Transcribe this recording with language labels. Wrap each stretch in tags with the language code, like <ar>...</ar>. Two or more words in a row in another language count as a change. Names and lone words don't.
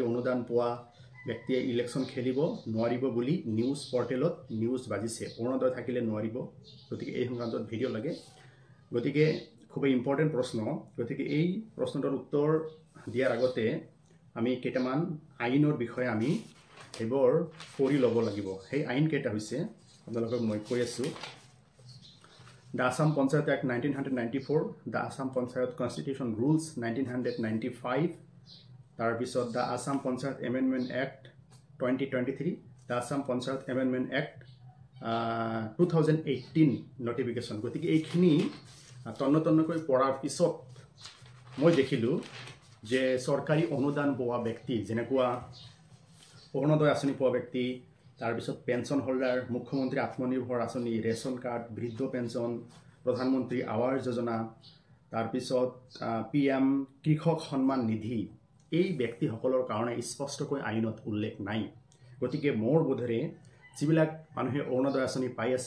<as>অনুদান পোৱা ব্যক্তিয়ে ইলেকশ্যন খেলিব নোৱাৰিব বুলি</as> <en>news portal</en> <as>নিউজ বাজিছে অৰুণোদয় থাকিলে নোৱাৰিব গতিকে এই সংক্ৰান্তত ভিডিও লাগে গতিকে খুবই ইম্পৰ্টেন্ট প্ৰশ্ন গতিকে এই প্ৰশ্নটোৰ উত্তৰ দিয়াৰ আগতে আমি কেইটামান আইনৰ বিষয়ে আমি এবাৰ পঢ়ি ল'ব লাগিব সেই আইন কেইটা হৈছে আপোনালোকক মই কৈ আছো The Assam Panchayat Act 1994, the Assam Panchayat Constitution Rules 1995, তাৰপিছত the Assam Panchayat Amendment Act 2023, the Assam Panchayat Amendment Act 2018 notification. গতিকে এইখিনি তন্নকৈ পঢ়াৰ পিছত মই দেখিলো যে সরকারি অনুদান পোৱা ব্যক্তি যেনেকুৱা অৰুণোদয় আঁচনি পোৱা ব্যক্তি তাৰপিছত</as> <en>pension holder</en> <as>মুখ্যমন্ত্ৰী আত্মনিৰ্ভৰ আঁচনি ৰেশন কাৰ্ড বৃদ্ধ পেনশন প্ৰধানমন্ত্ৰী আৱাস যোজনা তাৰপিছত PM কৃষক সন্মান নিধি এই ব্যক্তিসকলৰ কাৰণে স্পষ্টকৈ আইনত উল্লেখ নাই গতিকে মোৰ বোধেৰে যিবিলাক মানুহে অৰুণোদয় আঁচনি পাই আছে</as>